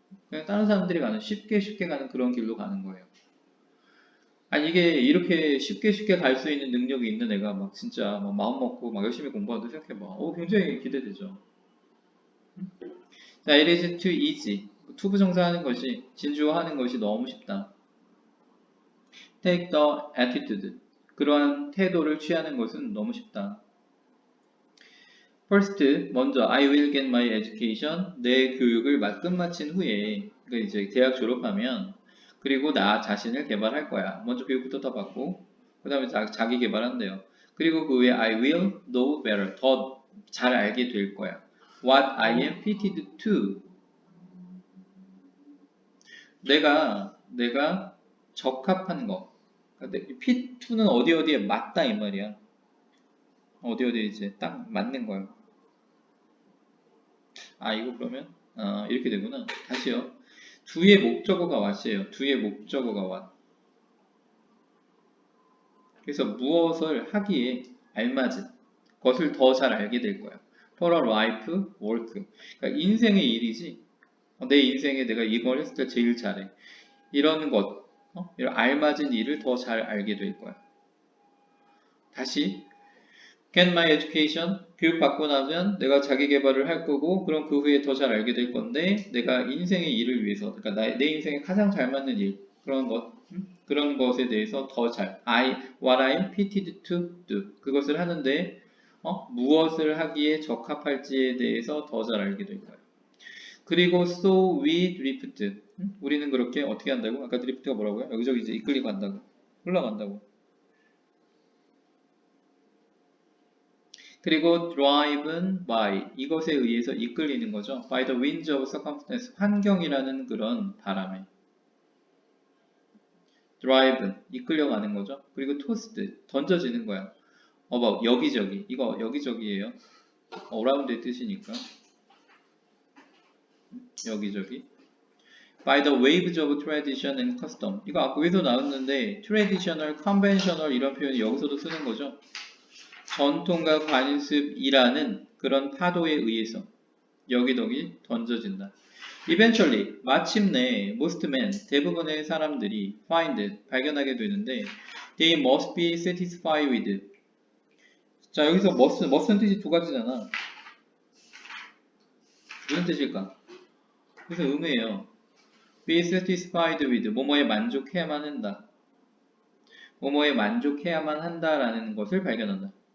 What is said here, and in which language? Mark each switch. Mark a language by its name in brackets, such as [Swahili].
[Korean] 그냥 다른 사람들이 가는 쉽게 가는 그런 길로 가는 거예요. 아니 이게 이렇게 쉽게 갈 수 있는 능력이 있는 애가 막 진짜 막 마음 먹고 막 열심히 공부하도 생각해봐. 굉장히 기대되죠. [English] 자, it is too easy. [Korean] 투부정사하는 것이 진주어하는 것이 너무 쉽다. [English] Take the attitude. [Korean] 그러한 태도를 취하는 것은 너무 쉽다. [English] First, 먼저 I will get my education. [Korean] 내 교육을 끝마친 후에 그러니까 이제 대학 졸업하면 그리고 나 자신을 개발할 거야. 먼저 교육부터 더 받고 그 다음에 자기 개발한대요. 그리고 그 후에 [English] I will know better. [Korean] 더 잘 알게 될 거야. [English] What I am fitted to. [Korean] 내가 적합한 거. fit to는 어디에 맞다 이 말이야. 어디에 이제 딱 맞는 거야. 이거 그러면 이렇게 되구나. 다시요. 뒤에 목적어가 what이에요. 뒤에 목적어가 what. 그래서 무엇을 하기에 알맞은 것을 더 잘 알게 될 거야. [English] For a life work. [Korean] 그러니까 인생의 일이지. 내 인생에 내가 이걸 했을 때 제일 잘해. 이런 것, 이런 알맞은 일을 더 잘 알게 될 거야. [English] 다시 get my education. [Korean] 교육받고 나면 내가 자기 개발을 할 거고 그럼 그 후에 더 잘 알게 될 건데 내가 인생의 일을 위해서 그러니까 내 인생에 가장 잘 맞는 일 그런 것에 대해서 더 잘 [English] what I'm fitted to do [Korean] 그것을 하는데 무엇을 하기에 적합할지에 대해서 더 잘 알게 될 거예요. [English] 그리고 so we drift. [Korean] 우리는 그렇게 어떻게 한다고? 아까 drift가 뭐라고요? 여기저기 이제 이끌리고 간다고. 흘러간다고. 그리고 [English] driven by [Korean] 이것에 의해서 이끌리는 거죠. [English] by the winds of circumstance [Korean] 환경이라는 그런 바람에 [English] driven [Korean] 이끌려가는 거죠. 그리고 tossed 던져지는 거야. about 여기저기 이거 여기저기예요. around의 뜻이니까 여기저기. [English] by the waves of tradition and custom [Korean] 이거 아까 위에도 나왔는데 [English] traditional, conventional [Korean] 이런 표현이 여기서도 쓰는 거죠. 전통과 관습이라는 그런 파도에 의해서 여기저기 던져진다. [English] Eventually, 마침내 most men, [Korean] 대부분의 사람들이 [English] find, [Korean] 발견하게 되는데 [English] they must be satisfied with. [Korean] 자, 여기서 must는 뜻이 두 가지잖아. 무슨 뜻일까? 그래서 의미예요. [English] be satisfied with, [Korean] 뭐뭐에 만족해야만 한다. 뭐뭐에 만족해야만 한다라는 것을 발견한다.